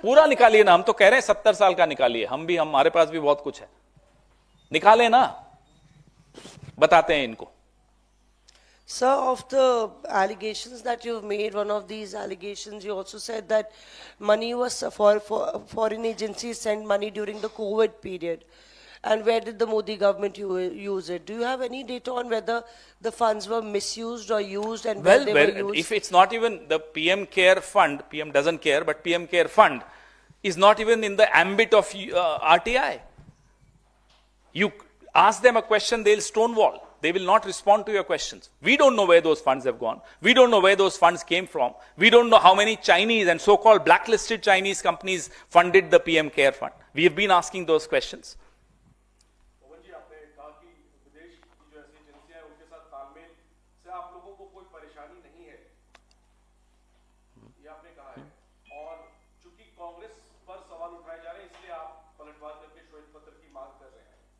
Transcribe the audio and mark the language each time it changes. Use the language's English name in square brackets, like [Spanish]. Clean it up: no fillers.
[Hindi] पूरा निकालिए ना, हम तो कह रहे हैं 70 साल का निकालिए। हमारे पास भी बहुत कुछ है, निकालें ना, बताते हैं इनको। [English] Sir, of the allegations that you've made, one of these allegations, you also said that money was for foreign agencies sent money during the COVID period. And where did the Modi government use it? Do you have any data on whether the funds were misused or used and where they were used? If it's not even the PM Care Fund, PM doesn't care, but PM Care Fund is not even in the ambit of RTI. You ask them a question, they'll stonewall. They will not respond to your questions. We don't know where those funds have gone. We don't know where those funds came from. We don't know how many Chinese and so-called blacklisted Chinese companies funded the PM Care Fund. We have been asking those questions. [Hindi] पवन जी, आपने कहा कि विदेश की जो ऐसी एजेंसियां हैं उनके साथ तालमेल से आप लोगों को कोई परेशानी नहीं है, ये आपने कहा है। और चूंकि कांग्रेस पर सवाल उठाए जा रहे हैं इसलिए आप पलटवार करके श्वेत पत्र की मांग कर रहे हैं।